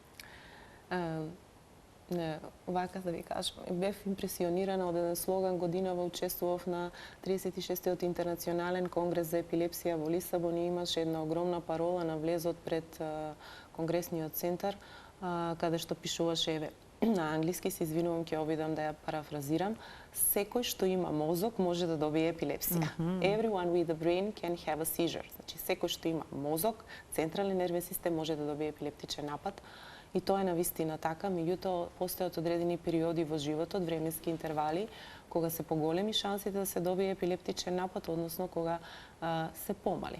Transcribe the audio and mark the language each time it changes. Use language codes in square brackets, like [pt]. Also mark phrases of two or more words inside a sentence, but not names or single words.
[mk] Вака да ви кажам, бев импресионирана од еден слоган, годинава учествував на 36-тиот интернационален конгрес за епилепсија во Лисабон и имаше една огромна парола на влезот пред конгресниот центар, каде што пишуваше, еве, на англиски, се извинувам, ќе обидам да ја парафразирам, секој што има мозок може да добие епилепсија. [en] Everyone with a brain can have a seizure. [mk] Значи, секој што има мозок, централен нервен систем може да добие епилептичен напад. И тоа е навистина така, меѓутоа постојат одредени периоди во животот, временски интервали, кога се поголеми шансите да се добие епилептичен напад, односно кога се помали.